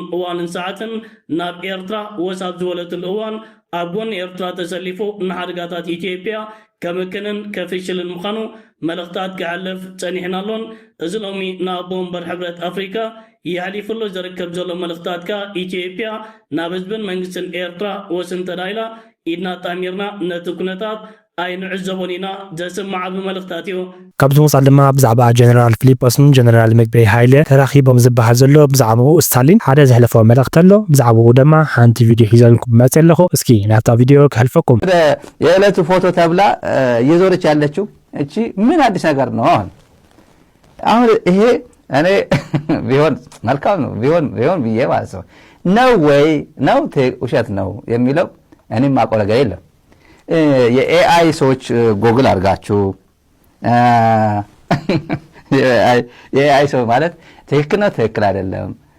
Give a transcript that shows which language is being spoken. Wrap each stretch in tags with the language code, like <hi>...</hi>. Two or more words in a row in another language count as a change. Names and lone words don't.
<ti>እዋንን ሰዓትን ናብ ኤርትራ ወሳብ ዝበለትሉ እዋን ኣብ ጎኒ ኤርትራ ተሰሊፉ ንሓደጋታት ኢትዮጵያ ከምክንን ከፍሽልን ምዃኑ መልእኽታት ክሕልፍ ፀኒሕናሎን እዚ ሎሚ ናብ ቦምበር ሕብረት ኣፍሪካ ይሕሊፍሎ ዝርከብ ዘሎ መልእኽታትካ ኢትዮጵያ ናብ ህዝብን መንግስትን ኤርትራ ወስን ተዳይላ ኢድና ጣሚርና ነቲ ኩነታት ኣይንዕዘቦን ኢና ዘስማዕ ብመልእኽታት እዩ ካብዚ ወፃኢ ድማ ብዛዕባ ጀነራል ፊሊጶስን ጀነራል ምግበይ ሃይለ ተራኺቦም ዝበሃል ዘሎ ብዛዕባኡ ስታሊን ሓደ ዘሕለፈ መልእኽቲ ኣሎ ብዛዕባኡ ድማ ሓንቲ ቪድዮ ሒዘልኩም መጽ ኣለኹ እስኪ ናብታ ቪድዮ ክሕልፈኩም</ti> <am>የዕለቱ ፎቶ ተብላ እየዞረች ያለችው እቺ ምን አዲስ ነገር ነው አሁን ይሄ እኔ ቢሆን መልካም ነው ቢሆን ብዬ ማለት ነው ወይ ነው ውሸት ነው የሚለው እኔም ማቆም ነገር የለም የኤአይ ሰዎች ጎግል አድርጋችሁ የኤአይ ሰው ማለት ትክክል ነው ትክክል አይደለም</am>